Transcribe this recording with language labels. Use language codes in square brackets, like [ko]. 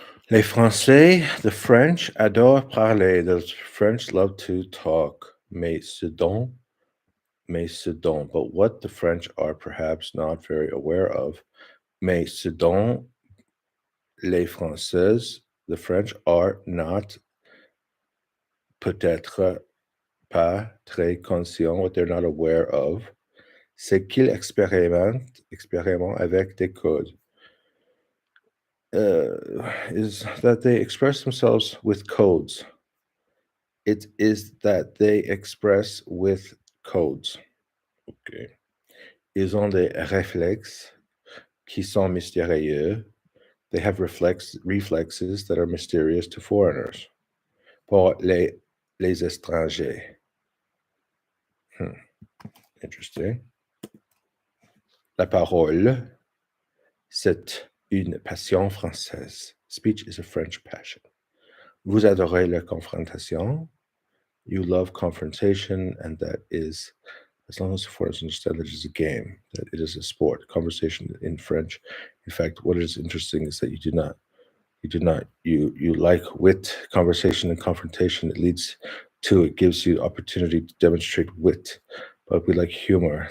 [fr] Les Français, [en] the French, [fr] adorent parler. [en] The French love to talk. [fr] Mais ce dont. [en] But what the French are perhaps not very aware of. [fr] Mais ce dont les Français, [en] the French are not [fr] peut-être pas très conscients, [en] what they're not aware of, [fr] c'est qu'ils expérimentent avec des codes. [en] Is that they express themselves with codes. It is that they express with codes. Okay. [fr] Ils ont des réflexes qui sont mystérieux. [en] They have reflexes that are mysterious to foreigners. [fr] Pour les étrangers. [en] Interesting. [fr] La parole, c'est une passion française. [en] Speech is a French passion. [fr] Vous adorez la confrontation. [en] You love confrontation, and that is, as long as the foreigners understand that it is a game, that it is a sport. Conversation in French. In fact, what is interesting is that you like wit, conversation, and confrontation. It gives you opportunity to demonstrate wit, but we like humor.